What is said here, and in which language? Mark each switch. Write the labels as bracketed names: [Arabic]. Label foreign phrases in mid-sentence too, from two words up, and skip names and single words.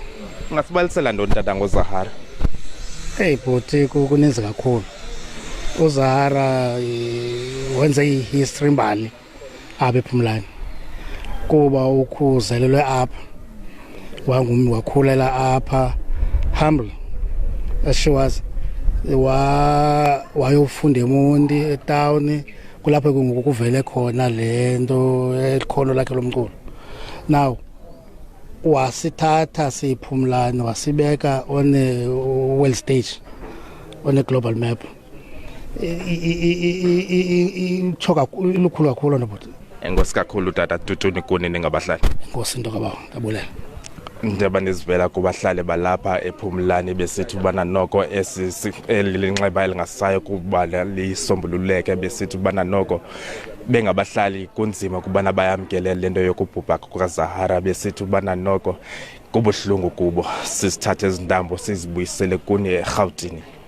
[Xhosa] Ungasibalisela ntoni tata ngoZahara? Hey bhuti kuninzi kakhulu. uZahara wenze ihistory mbali apha ePhumlani kuba ukuzalelwe apha wakhulela apha [English] humble as she was [Xhosa] wayofunda eMonti etown kulapho kuvele khona lento ekhono lakhe lomculo. [English] Now [Xhosa] wasithatha siPhumlani wasibeka [English] on a world stage, on a global map. [Xhosa] Choka lukhulu kakhulu nobut. Enkosi kakhulu tata Tutuni kunini ngabahlali. Enkosi into kabawo ndabulela. Ndaba nizivela kubahlali balapha ePhumlani besithi ubana noko elinxeba elingasayo kuba lisombululeke besithi ubana noko bengabahlali kunzima kubana bayamkele lento yokubhubha kukaZahara besithi ubana noko kubuhlungu kubo sisithathe izindambo sizibuyisele kuni eRhawutini.